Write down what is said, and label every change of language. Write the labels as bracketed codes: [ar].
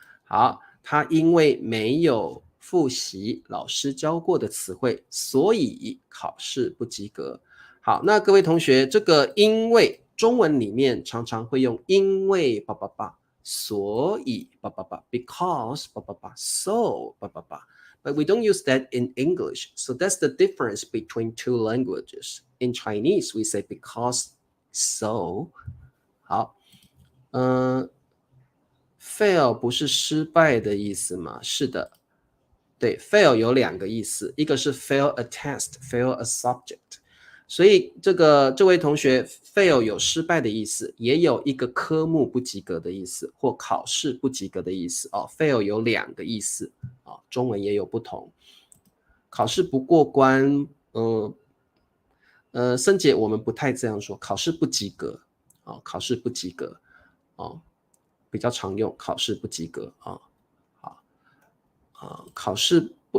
[zh] 好，他因为没有复习老师教过的词汇，所以考试不及格。好，那各位同学，这个因为中文里面常常会用因为叭叭叭，所以叭叭叭 ，because 叭叭叭 ，so 叭叭叭。 [en] But we don't use that in English. So that's the difference between two languages. In Chinese, we say because, so. [zh] 好，fail 不是失败的意思吗？是的，对 ，fail 有两个意思，一个是 [en] fail a test, fail a subject。 [zh] 所以这位同学 fail 有失败的意思，也有一个科目不及格的意思，或考试不及格的意思哦。 fail 有两个意思哦，中文也有不同。考试不过关，森姐我们不太这样说，考试不及格哦，考试不及格哦，比较常用考试不及格啊。好，考试